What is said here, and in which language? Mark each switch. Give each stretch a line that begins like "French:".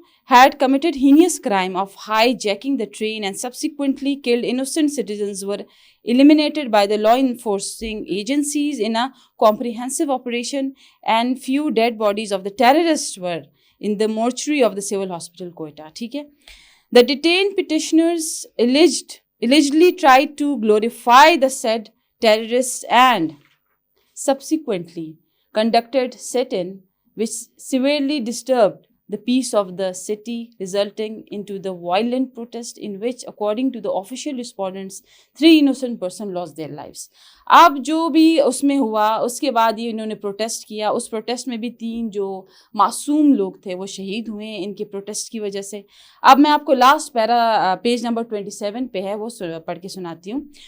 English: had committed heinous crime of hijacking the train and subsequently killed innocent citizens were eliminated by the law enforcing agencies in a comprehensive operation, and few dead bodies of the terrorists were in the mortuary of the civil hospital Quetta،
Urdu: ٹھیک ہے۔
English: The detained petitioners allegedly tried to glorify the said terrorists and subsequently conducted sit-in which severely disturbed the peace of the city, resulting into the violent protest in which, according to the official respondents, 3 innocent persons lost their lives.
Urdu: اب جو بھی اس میں ہوا اس کے بعد یہ انہوں نے پروٹیسٹ کیا. اس پروٹیسٹ میں بھی 3 جو معصوم لوگ تھے وہ شہید ہوئے ہیں ان کے پروٹیسٹ کی وجہ سے. اب میں آپ کو لاسٹ پیرا پیج نمبر 27 پہ ہے وہ پڑھ کے سناتی ہوں.